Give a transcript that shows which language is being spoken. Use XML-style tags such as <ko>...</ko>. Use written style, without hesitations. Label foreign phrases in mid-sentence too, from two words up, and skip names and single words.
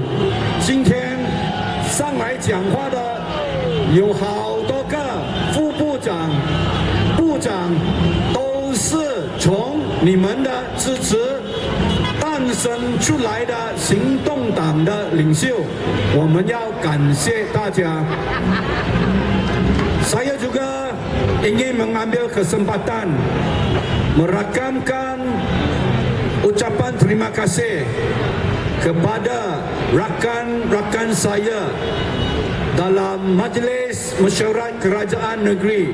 <zh>今天上来讲话的有好多个副部长、部长，都是从你们的支持诞生出来的行动党的领袖，我们要感谢大家。</zh> <ms>Saya juga ingin mengambil kesempatan merakamkan ucapan terima kasih kepada rakan-rakan saya dalam Majlis Mesyuarat Kerajaan Negeri.</ms>